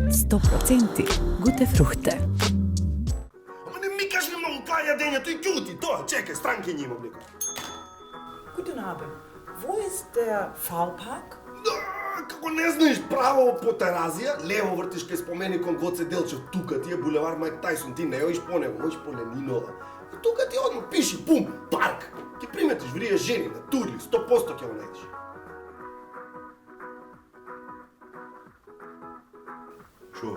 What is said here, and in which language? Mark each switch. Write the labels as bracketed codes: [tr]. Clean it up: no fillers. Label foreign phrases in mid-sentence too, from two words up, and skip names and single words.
[de] 100% Gute Fruchte. [mk] Ама не ми кажи многу кај јадењето и ќути, тоа, чекај, странки ќе имам нека. [de] Guten Abend. Wo ist der Faulpark? [mk] Како не знаеш право по Теразија, лево вртиш кај споменикон Гоце Делчев, тука ти е булевар Майк Тајсон, ти не оиш по него, оиш по Ленинова. И тука ти одма пиши, пум, парк. Ќе приметиш врие жени на турли, 100% ќе го најдеш. Шо?